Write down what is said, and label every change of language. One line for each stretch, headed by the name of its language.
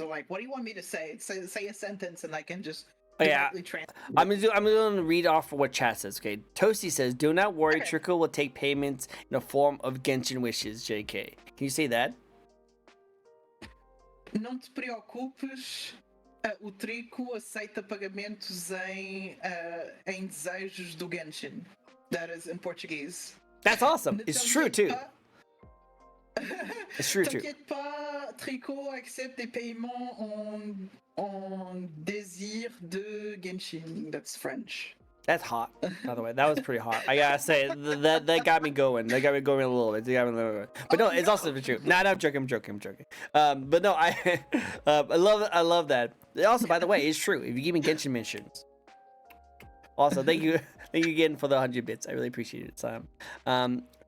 English: I'm like, what do you want me to say? Say a sentence and I can just directly translate. I'm gonna read off what chat says. Okay, Toasty says, "Do not worry, Trickle will take payments in the form of Genshin wishes." JK, can you say that?
Portuguese: Não te preocupes, o Trico aceita pagamentos em desejos do Genshin.
English: That is in Portuguese. That's awesome. It's true too. It's true too.
French: T'inquiète pas, Trico accepte des paiements en désir de Genshin.
English: That's French. That's hot, by the way. That was pretty hot. I gotta say, that got me going. That got me going a little bit. But no, it's also true. Nah, I'm joking. But no, I love that. Also, by the way, it's true. If you give me Genshin missions. Also, thank you again for the 100 bits. I really appreciate it, Sam.